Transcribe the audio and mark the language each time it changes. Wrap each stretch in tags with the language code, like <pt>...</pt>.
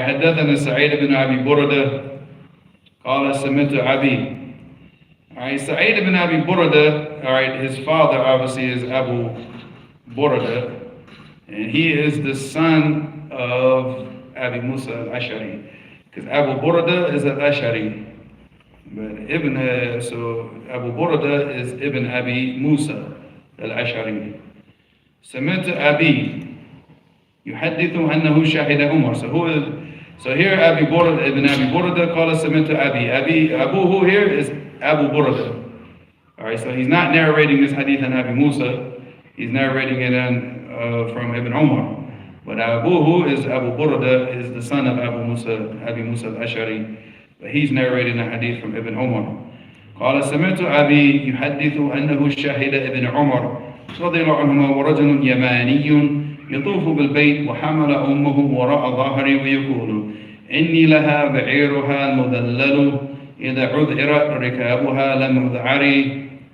<ar>حدثنا سعيد بن أبي بردة قال سمعت أبي.</ar> <en>All right. Sa'id ibn Abi Burda. All right. His father obviously is Abu Burda, and he is the son of Abi Musa al-Ash'ari, because Abu Burda is al-Ash'ari. But so Abu Burda is Ibn Abi Musa al-Ash'ari.</en> <ar>سمعت أبي يحدث أنه شهد عمر.</ar> <en>So here Abi Burda, Ibn Abi Burda,</en> <ar>قال سمعت أبي.</ar> <en>Abuhu here is Abu Burda. Alright, so he's not narrating this hadith on Abi Musa, he's narrating it from Ibn Umar. But Abuhu is Abu Burda, is the son of Abi Musa al-Ash'ari. But he's narrating the hadith from Ibn Umar.</en> <ar>قال سمعت أبي يحدث أنه شهد ابن عمر رضي الله عنهما ورجل يماني يطوف بالبيت وحمل أمه وراء ظهري ويقول إني لها بعيرها المذلل إذا عذرت ركابها لم أذعري.</ar>